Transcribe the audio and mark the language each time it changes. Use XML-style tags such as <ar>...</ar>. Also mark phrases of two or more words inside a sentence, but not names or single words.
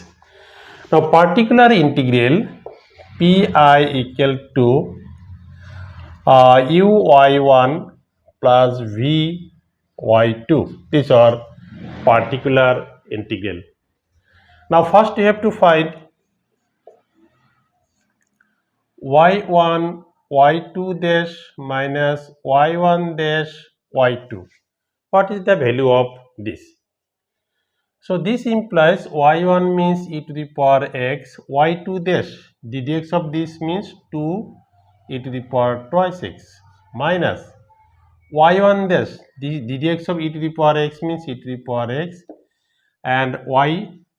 <en>Now particular integral pi equal to uy1 plus vy2. These are particular integral. Now first you have to find y1 y2 dash minus y1 dash y2. What is the value of this? So this implies y1 means e to the power x, y2 dash, the dx of this means 2 e to the power twice x minus y1 dash, the dx of e to the power x means e to the power x, and y.</en>